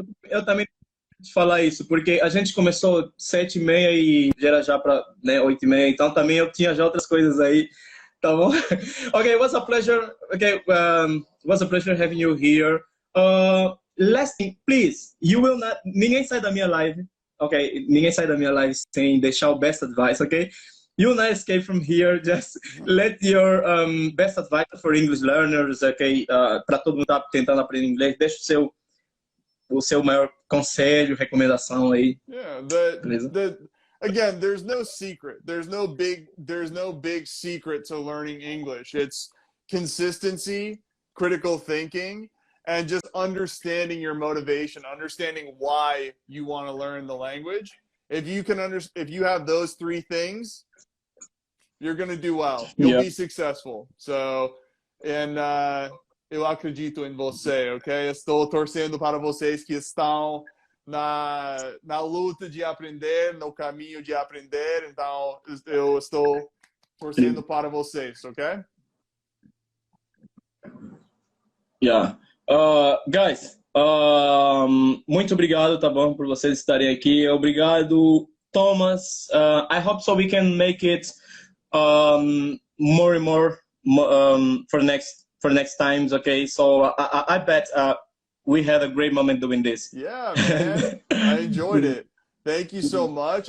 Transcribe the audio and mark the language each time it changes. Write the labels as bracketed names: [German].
[Portuguese] Eu também te falar isso, porque a gente começou 7h30 e já era já para 8h30, então também eu tinha já outras coisas aí, tá bom? [English] Okay, it was a pleasure. Okay, it was a pleasure having you here. Last thing, please, you will not. [Portuguese] Ninguém sai da minha live, okay? Ninguém sai da minha live sem deixar o [English] best advice, [Portuguese] okay? [English] You will not escape from here. Just let your best advice for English learners, okay? [Portuguese] Para todo mundo tá tentando aprender inglês, deixa o seu maior conselho, recomendação aí. [English] Yeah, again, there's no secret. There's no big secret to learning English. It's consistency, critical thinking, and just understanding your motivation, understanding why you want to learn the language. If you have those 3 things, you're going to do well. You'll be successful. [Portuguese] So, eu acredito em você, ok? Estou torcendo para vocês que estão na luta de aprender, no caminho de aprender. Então, eu estou torcendo para vocês, ok? [English] Yeah. [Portuguese] Guys, muito obrigado, tá bom, por vocês estarem aqui. Obrigado, Thomas. [English] I hope so we can make it more and more for next times. Okay, so I bet we had a great moment doing this. Yeah, man, I enjoyed it. Thank you so much.